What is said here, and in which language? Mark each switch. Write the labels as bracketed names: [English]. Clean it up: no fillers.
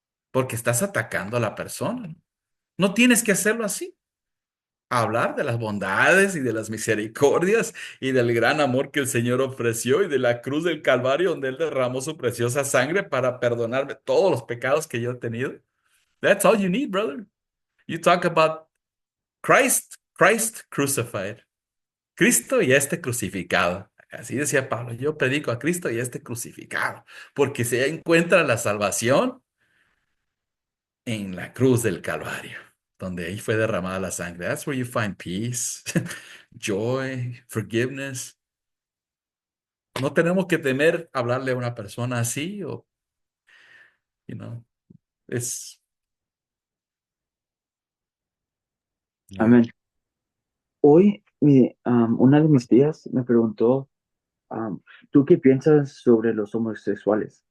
[Spanish] Porque estás atacando a la persona. No tienes que hacerlo así. Hablar de las bondades y de las misericordias y del gran amor que el Señor ofreció y de la cruz del Calvario donde Él derramó su preciosa sangre para perdonarme todos los pecados que yo he tenido. [English] That's all you need, brother. You talk about Christ crucified. [Spanish] Cristo y este crucificado. Así decía Pablo, yo predico a Cristo y este crucificado, porque se encuentra la salvación en la cruz del Calvario, donde ahí fue derramada la sangre. [English] That's where you find peace, joy, forgiveness. [Spanish] No tenemos que temer hablarle a una persona así o, [English] you know, [Spanish] es, yeah, Amén. Hoy una de mis tías me preguntó, ¿tú qué piensas sobre los homosexuales?